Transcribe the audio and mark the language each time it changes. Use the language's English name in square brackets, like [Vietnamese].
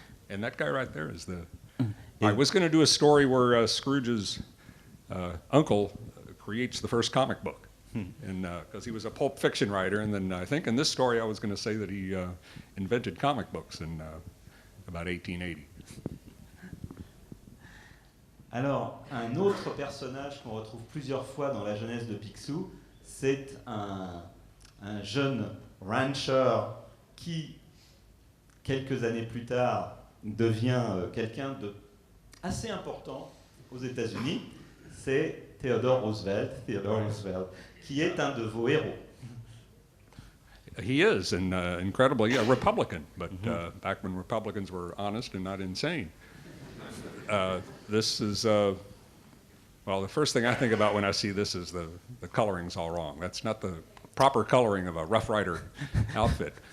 [English] And that guy right there is the. I was going to do a story where Scrooge's uncle creates the first comic book, and because he was a pulp fiction writer, and then I think in this story I was going to say that he invented comic books in about 1880. [French] Alors, un autre personnage qu'on retrouve plusieurs fois dans la jeunesse de Picsou, c'est un jeune rancher qui, quelques années plus tard, devient quelqu'un de assez important aux États-Unis. C'est Theodore Roosevelt, qui est un de vos héros. [English] He is, and incredibly a Republican, but back when Republicans were honest and not insane. This is, well, the first thing I think about when I see this is the coloring's all wrong. That's not the proper coloring of a Rough Rider outfit.